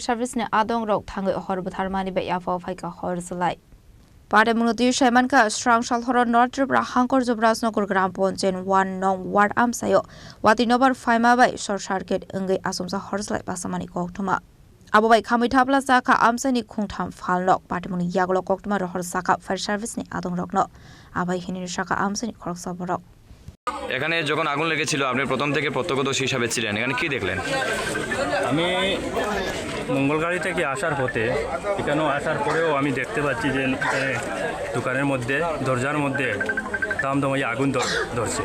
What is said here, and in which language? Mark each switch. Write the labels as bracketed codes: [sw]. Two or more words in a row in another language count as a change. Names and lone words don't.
[trp] Service ne Adongrok Thangwi Horo Bwtahrmani by Yaphao phaikha Horjwlai Patimungni Phaimani Srangsal Horo North Tripura Hangkor Jubarajnagar Gram Ponchen 1 Nong Ward Amchaio Watwi Nobar Phaimani by [en] short circuit [trp] Wngkha Asumsa Horjwlai Phaimani Koktwma Abo by Khamwi Thapla Chakha Amchaini Khungtham Phalnok Patimungni Yakulo Koktwma Horo Chakha Fair Service ne Adongrok no Abai Hini Chakha Amchaini Khorang [bn] এখানে যখন আগুন লেগেছিল আপনি প্রথম থেকে প্রত্যক্ষদর্শী হিসেবে ছিলেন এখানে কি দেখলেন আমি মঙ্গলগাড়ি থেকে আসার পথে এখানেও আসার পরেও আমি দেখতে পাচ্ছি যে দোকানের মধ্যে দরজার মধ্যে দামদমাই আগুন ধরছে